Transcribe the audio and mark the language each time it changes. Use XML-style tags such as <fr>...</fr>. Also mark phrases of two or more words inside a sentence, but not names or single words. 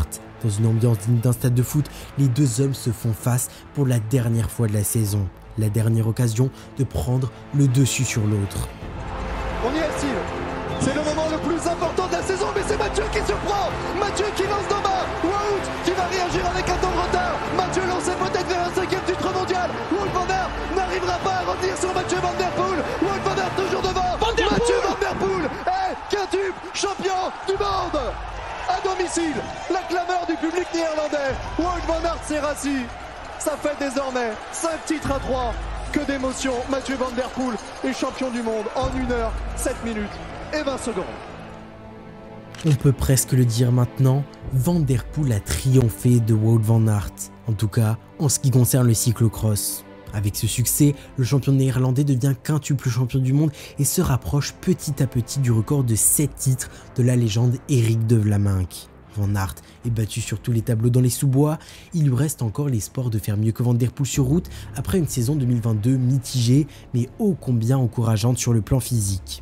<fr>Dans une ambiance digne d'un stade de foot, les deux hommes se font face pour la dernière fois de la saison. La dernière occasion de prendre le dessus sur l'autre. On y est, Steve. C'est le moment le plus important de la saison, mais c'est Mathieu qui surprend. Mathieu qui lance d'en bas. Wout qui va réagir avec un temps de retard. Mathieu lancé peut-être vers un 5e titre mondial. Wout van Aert n'arrivera pas à revenir sur Mathieu Van Der Poel. Wout van Aert toujours devant. Mathieu Van Der Poel est quintuple champion du monde. À domicile, la clameur du public néerlandais. Wout van Aert s'est rassis. Ça fait désormais 5 titres à 3. Que d'émotion. Mathieu Van Der Poel est champion du monde en 1 heure, 7 minutes et 20 secondes. On peut presque le dire maintenant, Van Der Poel a triomphé de Wout van Aert. En tout cas, en ce qui concerne le cyclo-cross. Avec ce succès, le champion néerlandais devient quintuple champion du monde et se rapproche petit à petit du record de 7 titres de la légende Erik de Vlaeminck. Van Aert est battu sur tous les tableaux dans les sous-bois, il lui reste encore l'espoir de faire mieux que Van der Poel sur route après une saison 2022 mitigée mais ô combien encourageante sur le plan physique.</fr>